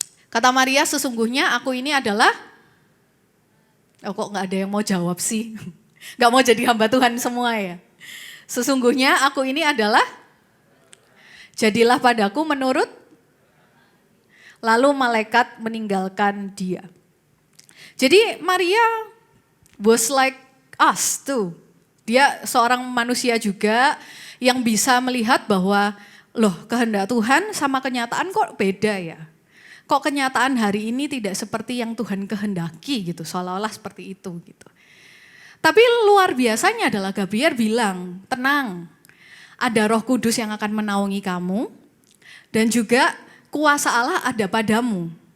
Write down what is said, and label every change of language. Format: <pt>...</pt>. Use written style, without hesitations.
<id>Kata Maria, sesungguhnya aku ini adalah, kok gak ada yang mau jawab sih? Gak mau jadi hamba Tuhan semua ya? Sesungguhnya aku ini adalah, jadilah padaku menurut, lalu malaikat meninggalkan dia.</id> <en>Jadi Maria was like us too.</en> <id>Dia seorang manusia juga yang bisa melihat bahwa loh kehendak Tuhan sama kenyataan kok beda ya. Kok kenyataan hari ini tidak seperti yang Tuhan kehendaki gitu, seolah-olah seperti itu gitu. Tapi luar biasanya adalah Gabriel bilang, tenang, ada Roh Kudus yang akan menaungi kamu dan juga kuasa Allah ada padamu.</id>